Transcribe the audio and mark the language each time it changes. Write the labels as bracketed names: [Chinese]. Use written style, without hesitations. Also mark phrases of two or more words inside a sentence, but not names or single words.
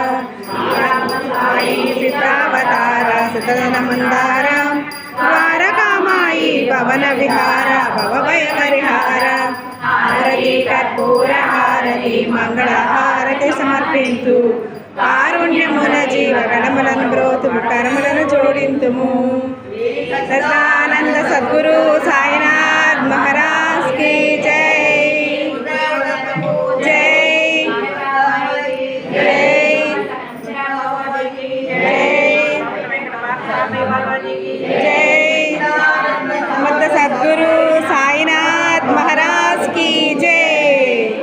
[Telugu] సిద్ధావతార సుతదన మందార ద్వారకామాయి భవన విహార భవభయ పరిహార హారతి కర్పూర హారతి మంగళ హారతి సమర్పింతు కారుణ్యమున జీవ గణములను బ్రోతుము కర్మలను జోడింతుము। [Hindi] सच्चिदानंद सद्गुरु साईनाथ महाराज की जय जय जय जय समर्थ सद्गुरु साईनाथ महाराज की जय।